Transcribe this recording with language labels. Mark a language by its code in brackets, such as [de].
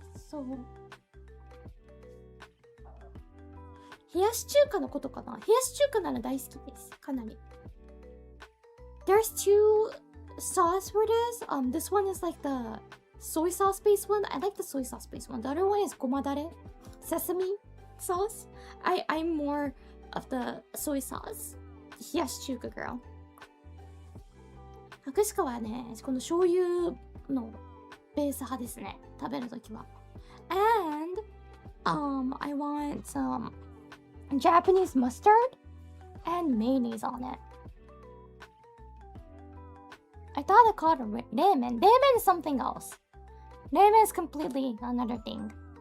[ja] So, 冷やし中華のことかな。冷やし中華なら大好きです。かなり。 [en] There's two sauce for this. This one is like the soy sauce based one. I like the soy sauce based one. The other one is gomadare, sesame sauce. I'm more of the soy sauce. 冷やし中華 girl. [ja] 博士かはね、この醤油のベース派ですね。食べるときは。 [en] And I want some Japanese mustard and mayonnaise on it. I thought I called it ramen. Ramen is something else. Ramen is completely another thing.